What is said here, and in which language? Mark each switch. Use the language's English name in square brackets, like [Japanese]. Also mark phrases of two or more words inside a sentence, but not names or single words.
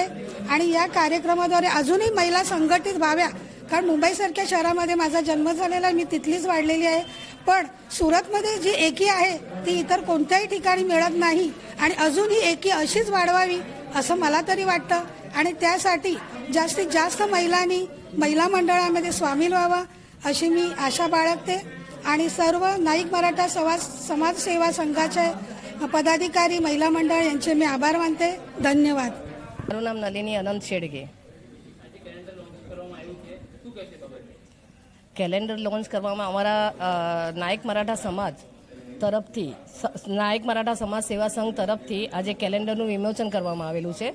[Marathi] आणि या कार्यक्रमाद्वारे अजूनही महिला संघटित व्हाव्या, कारण मुंबईसारख्या शहरामध्ये माझा जन्म झालेला, मी तिथलीच वाढलेली आहे, पण सुरतमध्ये जी एकी आहे ती इतर कोणत्याही ठिकाणी मिळत नाही आणि अजून ही एकी अशीच वाढवावी असं मला तरी वाटतं। आणि त्यासाठी जास्तीत जास्त महिलांनी महिला मंडळामध्ये सामील व्हावं अशी मी आशा बाळगते। आणि सर्व नाईक मराठा समाजसेवा संघाचे पदाधिकारी महिला मंडळ यांचे मी आभार मानते। धन्यवाद। [Gujarati] મારું નામ નલિની અનંત શેડગે। કેલેન્ડર લોન્ચ કરવામાં અમારા નાયક મરાઠા સમાજ તરફથી નાયક મરાઠા સમાજ સેવા સંઘ તરફથી આજે કેલેન્ડરનું વિમોચન કરવામાં આવેલું છે।